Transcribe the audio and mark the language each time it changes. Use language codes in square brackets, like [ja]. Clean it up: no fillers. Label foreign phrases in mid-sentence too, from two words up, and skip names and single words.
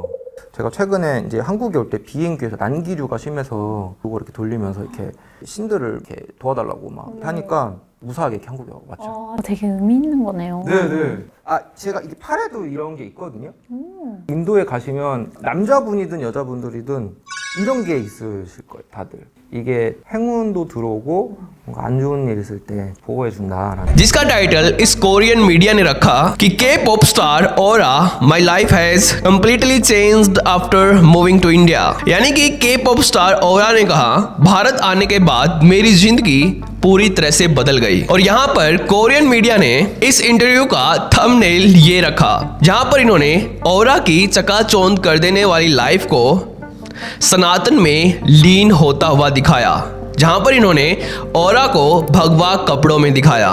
[ko] 제가 최근에 이제 한국에 올 때 비행기에서 난기류가 심해서 그거 이렇게 돌리면서 이렇게 신들을 이렇게 도와달라고 막 하니까 무사하게 이렇게 한국에 왔죠. 되게 의미 있는 거네요. 네네. 아 제가 이게 팔에도 이런 게 있거든요. 인도에 가시면 남자분이든 여자분들이든 이런 게 있으실 거예요, 다들. 이게 행운도 들어오고 뭔가 안 좋은 일 있을 때 보호해 준다라는। [hi] जिसका टाइटल इस [en] Korean media [hi] ने रखा कि [en] K-pop star Aura my life has completely changed after moving to India, [hi] यानी कि [en] K-pop star [hi] ओरा ने कहा भारत आने के बाद मेरी जिंदगी पूरी तरह से बदल गई। और यहाँ पर [en] Korean media [hi] ने इस इंटरव्यू का थंबनेल ये रखा, जहाँ पर इन्होंने ओरा की चकाचौंध कर देने वाली लाइफ को सनातन में लीन होता हुआ दिखाया, जहां पर इन्होंने औरा को भगवा कपड़ों में दिखाया।